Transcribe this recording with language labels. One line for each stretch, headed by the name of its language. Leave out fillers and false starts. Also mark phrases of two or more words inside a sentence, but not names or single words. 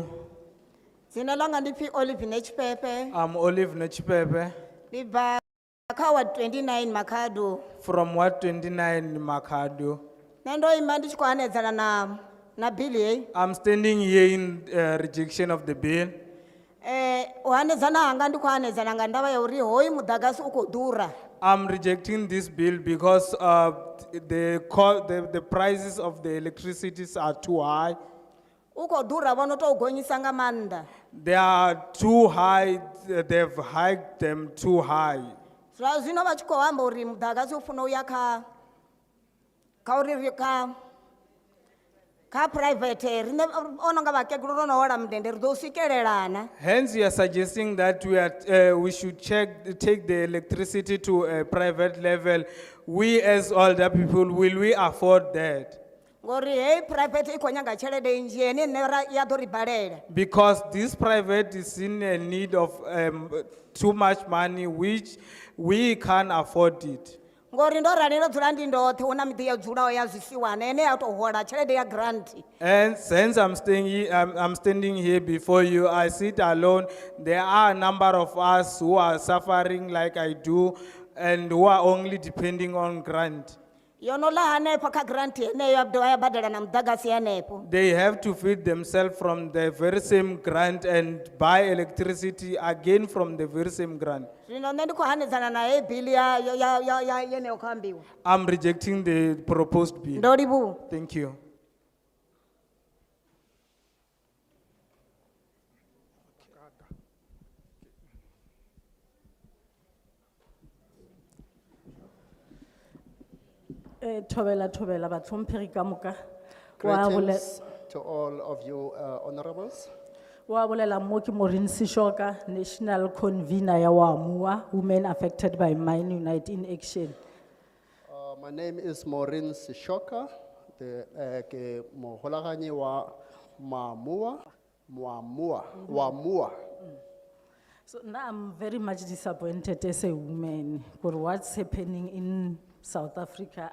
Venda: dzina langa ndi pfi Olive Nechpepe,
English: I'm Olive Nechipepe
Venda: ndibva kha Ward 29 Makhado.
English: from Ward 29 Makhado.
Venda: Nṋe ndo ima ndi tshi khou hanedzana na bili heyi.
English: I'm standing here in rejection of the bill.
Venda: U hanedzana hanga ndi khou hanedzana nga ndavha ya uri hoyu muḓagasi u khou ḓura.
English: I'm rejecting this bill because the prices of the electricities are too high.
Venda: U khou ḓura vho no tou gonyisa nga maanḓa.
English: They are too high, they've hiked them too high.
Venda: Zwa zwino vha tshi khou amba uri muḓagasi u funa u ya kha uri kha private rine ono nga vhakegulu ro no hola mundende ri ḓo swikelelana.
English: Hence, you are suggesting that we should take the electricity to a private level. We as older people, will we afford that?
Venda: ngori hei private i khou nyanga tshelede nnzhi ene nne ya ḓo ri balela.
English: Because this private is in a need of too much money, which we can't afford it.
Venda: Ngori ndo rali ndo dzula ndi ndoṱhe hu na miḓi yo dzulaho ya zwisiwana ene ya tou hola tshelede ya grant.
English: And since I'm standing here before you, I sit alone. There are a number of us who are suffering like I do, and who are only depending on grant.
Venda: Yo no ḽa hanefho kha grant yeneyo ya dovha ya badela na muḓagasi hanefo.
English: They have to feed themselves from the very same grant and buy electricity again from the very same grant.
Venda: Zwino nṋe ndi khou hanedzana na hei bill ya yeneyo khou ambiwa.
English: I'm rejecting the proposed bill.
Venda: Ndo livhuwa.
English: Thank you.
Northern Sotho: Thobela batlhomphegi ka moka. Wa bole-
English: Greetings to all of you honorables.
Northern Sotho: wa bolela mo ke Maureen Sishoka,
English: National Convener
Northern Sotho: ya WAMUA,
English: Women Affected by Mine Unite in Action. My name is Maureen Sishoka,
Northern Sotho: ke moholaganye wa Wamua.
English: So now I'm very much disappointed as a woman for what's happening in South Africa.